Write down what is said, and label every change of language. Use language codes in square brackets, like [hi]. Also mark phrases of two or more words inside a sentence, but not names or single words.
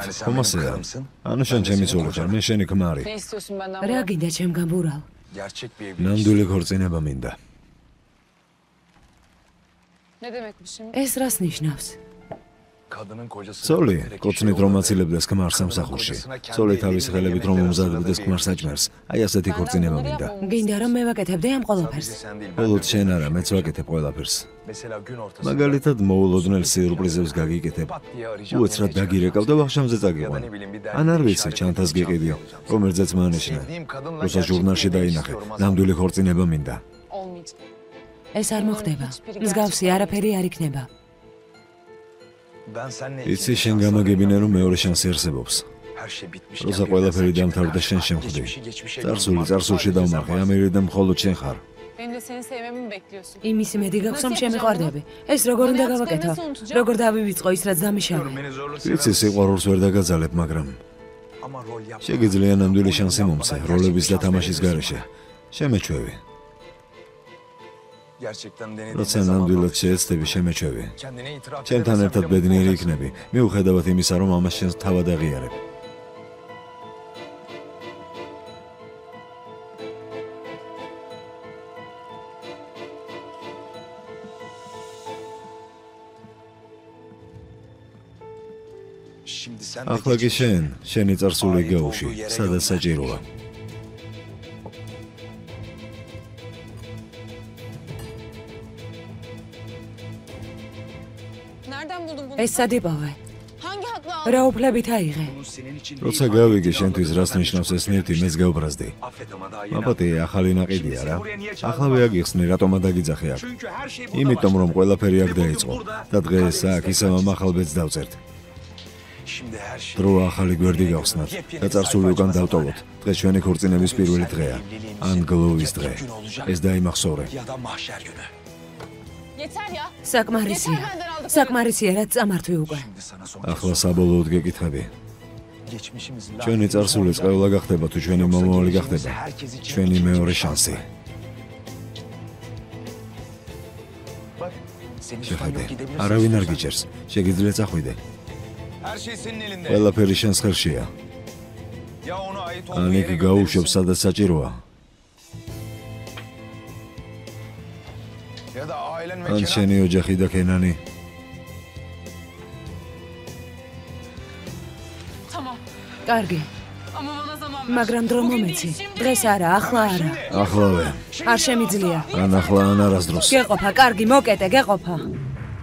[tr] Yani sen [ka] ხომ [tr] benim [ka] ასეა? [tr] karımsın. [ka] ანუ შენ ჩემი ცოლი ხარ, მე შენი ქმარი. [tr] Ne istiyorsun benden? [ka] რა გინდა ჩემგან ბურავ? [tr] Gerçek bir evlilik. [ka] ნამდვილი ქორწინება მინდა. [tr] Ne demek bu şimdi? [ka] ეს რას ნიშნავს? [tr] Kadının kocası. [ka] ცოლი კოცნით რომ აცილებდეს ქმარს სამსახურში. ცოლი თავის ხელებით რომ უმზადებდეს ქმარს საჭმელს. აი ასეთი ქორწინება მინდა. გინდა რომ მე ვაკეთებდე ამ ყველაფერს? [tr] Sen değil. [ka] მხოლოდ შენ არა, მეც ვაკეთებ ყველაფერს. [tr] Mesela gün ortasında. [ka] მაგალითად მოულოდნელ სიურპრიზებს გაგიკეთებ. [tr] pat diye arayacağım. [ka] უეცრად დაგირეკავ და ვახშამზე [tr] Ya da [ka] წაგიყვან. [tr] ne bileyim bir [ka] ან არ [tr] dergide [ka] ვიცი, [tr] işaret [ka] ჩანთას [tr] edilmiş [ka] გიყიდი, [tr] çantayı alacağım. [ka] რომელზეც მანიშნა. [tr] Sevdiğim kadınla [ka] როცა [tr] gerçek [ka] ჟურნალში [tr] bir evlilik [ka] დაინახე, [tr] istiyorum. [ka] ნამდვილი ქორწინება მინდა. Olmayacak. ეს არ მოხდება. მსგავსი არაფერი არ იქნება. [tr] Ben seninle [ka] იცი შენ გამაგებინე რომ მეორე შანსი არსებობს. [tr] her şey bitmiş. [ka] როცა ყველაფერი დამთავრდა შენ შემხვდი. წარსული წარსულში დავმარხე, ამერიდან მხოლოდ შენ ხარ. [tr] Benim de seni sevmemi mi bekliyorsun? [ka] იმის იმედი გაქვს რომ შემეყვარდები. ეს როგორ უნდა გავაკეთო? როგორ დავივიწყო ის რაც დამიშავე? იცი სიყვარულს ვერ დაგაძალებ, მაგრამ [tr] Ama rol yapma. [ka] შეგიძლია ნამდვილი შანსი მომცე, როლების და თამაშის გარეშე. შემეჩვევი. [tr] Gerçekten denediğinde [ka] როცა [tr] zaman [ka] ნამდვილად შეეცდები, შემეჩვევი. [tr] kendine itiraf [ka] ჩემთან [tr] edemezsen [ka] ერთად [tr] bile [ka] ბედნიერი [tr] mutlu [ka] იქნები, მიუხედავად იმისა, რომ ამას შენს თავად აღიარებ. [tr] Şimdi sen de [ka] ახლა კი [tr] geçmiş. [ka] შენ, შენი წარსული გეუში, სადაც საჭიროა. [tr] Nereden buldun bunu? [ka] ეს სად იპოვე? [tr] Hangi hakla aldın? [ka] რა უფლებით აიღე? როცა გავიგე შენთვის რას ნიშნავს ეს ნივთი, მეც გავბრაზდი. [tr] Affet ama daha yeni [ka] აპატი ახალი ნაყიდია რა. ახლა აგიხსნი, რატომად დაგიძახე აქ. იმიტომ რომ ყველაფერი აქ დაიწყო და დღეს აქ ისევ ამ ახალ ბედს დავწერთ. [tr] Şimdi her şey [ka] დრო ახალი გვერდი გავხსნათ და წარსული უკან დავტოვოთ. დღეს ჩვენი ქორწინების პირველი დღეა. ან გლოვის დღე. ეს დაიმახსოვრე. [tr] ya da mahşer günü. Yeter ya. [ka] საკმარისია. საკმარისია რაც წამართვი უკვე. [tr] Şimdi sana son [ka] ახლა საბოლოოდ გეკითხები. [tr] geçmişimizin [ka] ჩვენი წარსული წყევლა გახდება თუ ჩვენი მომავალი გახდება. ჩვენი მეორე შანსი. შეხედე. არავინ არ გიჭერს. შეგიძლია წახვიდე. [tr] Her şey senin elinde. [ka] ყველაფერი შენს ხელშია. [tr] Ya ona ait [ka] ან [tr] olmayan [ka] იქ გაუშვებ, სადაც საჭიროა. [tr] ya da ailen ve [ka] ან [tr] Kenan. [ka] შენი ოჯახი და კენანი. [tr] Tamam. [ka] კარგი, [tr] Ama bana zaman ver. [ka] მაგრამ დრო [tr] Bugün [ka] მომეცი. [tr] değil, şimdi. [ka] დღეს არა, ახლა არა. ახლავე. არ შემიძლია. ან ახლა ან არასდროს. გეყოფა, კარგი, მოკეტე, გეყოფა.